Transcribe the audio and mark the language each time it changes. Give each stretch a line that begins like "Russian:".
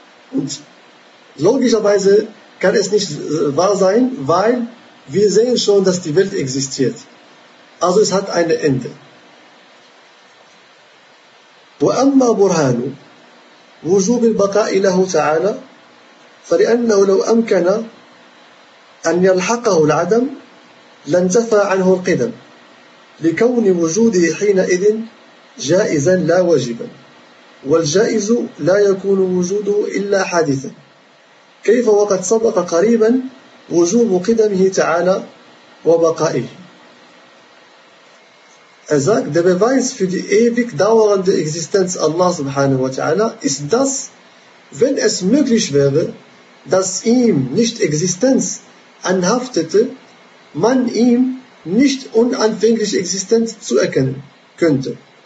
German: Und logischerweise kann es nicht wahr sein, weil wir sehen schon, dass die Welt existiert. Also es hat ein Ende.
Arabic: وأما برهان وجوب البقاء له تعالى فلأنه لو أمكن أن يلحقه العدم لانتفى عنه القدم لكون وجوده حينئذ جائزا لا واجبا والجائز لا يكون وجوده إلا حادثا كيف وقد سبق قريبا وجوب قدمه تعالى وبقائه.
German: Er sagt, der Beweis für die ewig dauernde Existenz Allah
Arabic: subhanahu wa ta'ala
German: ist das, wenn es möglich wäre, dass ihm nicht Existenz anhaftete, man ihm nicht unanfängliche Existenz zuerkennen könnte.